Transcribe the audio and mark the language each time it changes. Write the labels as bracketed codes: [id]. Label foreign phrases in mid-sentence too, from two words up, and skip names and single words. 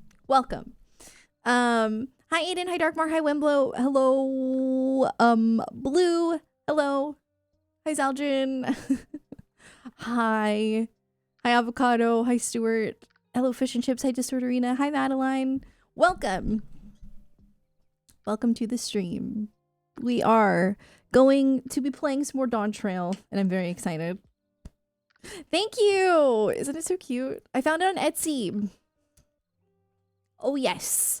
[en] Welcome. Hi Aiden, hi Darkmar, hi Wemblow, hello, Blue, hello, hi Zaldrin, hi Avocado, hi Stuart, hello Fish and Chips, hi Disorderina, hi Madeline, welcome to the stream. We are going to be playing some more Dawntrail, and I'm very excited. Thank you! Isn't it so cute? I found it on Etsy. Oh yes.